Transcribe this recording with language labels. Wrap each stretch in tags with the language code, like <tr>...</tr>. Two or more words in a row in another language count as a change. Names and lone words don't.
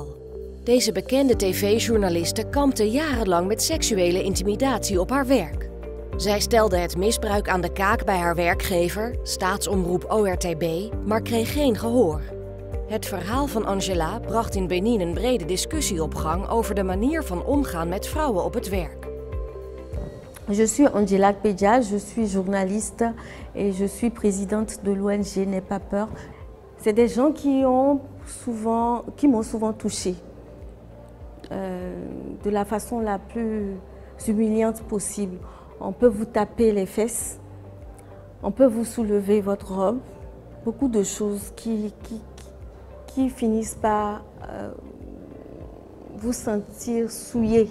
<nl>Deze bekende tv-journaliste kampte jarenlang met seksuele intimidatie op haar werk. Zij stelde het misbruik aan de kaak bij haar werkgever, staatsomroep ORTB, maar kreeg geen gehoor. Het verhaal van Angela bracht in Benin een brede discussie op gang over de manier van omgaan met vrouwen op het werk.</nl> <fr>Je suis Angela Pédia, je suis journaliste et je suis présidente de l'ONG N'aie pas peur. C'est des gens qui m'ont souvent touchée de la façon la plus humiliante possible. On peut vous taper les fesses, on peut vous soulever votre robe, beaucoup de choses qui finissent par vous sentir souillé.</fr>